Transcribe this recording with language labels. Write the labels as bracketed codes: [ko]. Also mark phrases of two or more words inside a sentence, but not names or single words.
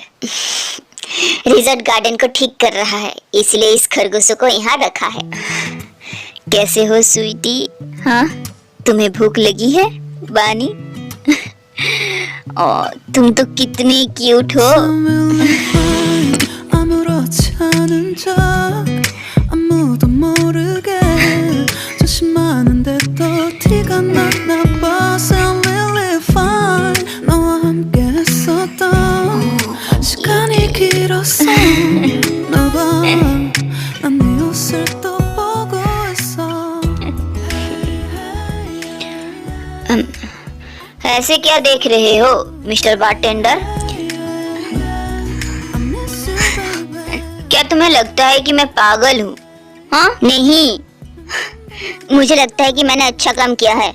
[hi] रिजर्ट गार्डन को ठीक कर रहा है, इसलिए इस खरगोशों को यहाँ रखा है। कैसे हो स्वीटी? हाँ, तुम्हें भूख लगी है बानी? और तुम तो कितनी क्यूट हो। [ko] 아무렇지 않은 척 아무도 모르게 조심하는데 또 티가 났나 봐. [en] Sound really fine. [ko] 너와 함께 했었던 시간이 길었어. 나봐 난 네 옷을 또 보고 있어. [hi] ऐसे क्या देख रहे हो [en] Mister bartender? [hi] क्या तुम्हें लगता है कि मैं पागल हूँ? हाँ? नहीं, मुझे लगता है कि मैंने अच्छा काम किया है।